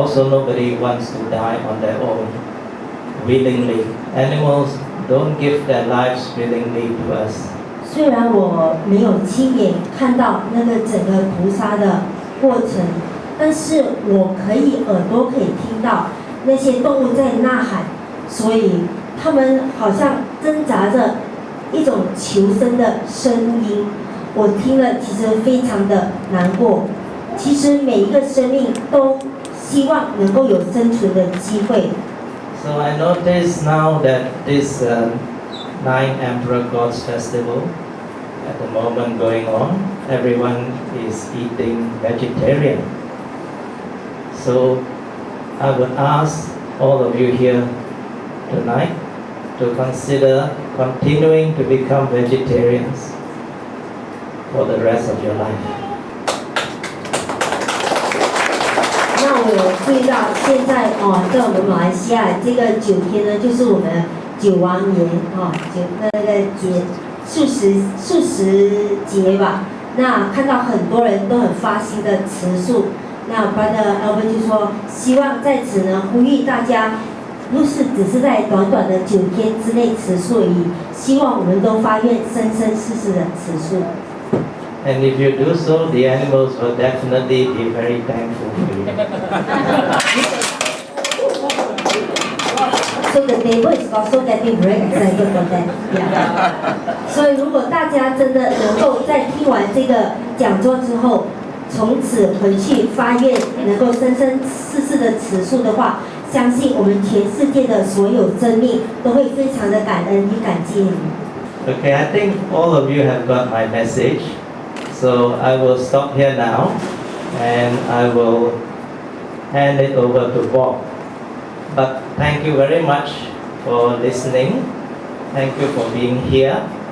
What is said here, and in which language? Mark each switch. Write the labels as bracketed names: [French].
[English] Nobody wants to die on their own willingly. Animals don't give their lives willingly to us. [Chinese] 虽然我没有亲眼看到那个整个屠杀的过程，但是我耳朵可以听到那些动物在呐喊，所以他们好像挣扎着一种求生的声音。我听了其实非常的难过。其实每一个生命都希望能够有生存的机会。 [English] So I notice now that this 9 Emperor Gods Festival at the moment going on, everyone is eating vegetarian. So I would ask all of you here tonight to consider continuing to become vegetarians for the rest of your life. [Chinese] 那我有注意到，现在在我们马来西亚这个9天呢，就是我们9王年那个节素食节吧。那看到很多人都很发心的持素，那Brother Albert 就说，希望在此呢呼吁大家，不是只是在短短的9天之内持素而已，希望我们都发愿生生世世的持素。 [English] And if you do so, the animals will definitely be very thankful for you. So the neighbor is also getting very excited for that. Yeah. [Chinese] 所以如果大家真的能够在听完这个讲座之后，从此回去发愿，能够生生世世的持素的话，相信我们全世界的所有生命都会非常的感恩与感激你。 [English] Okay, I think all of you have got my message. So I will stop here now and I will hand it over to Bob. But thank you very much for listening. Thank you for being here.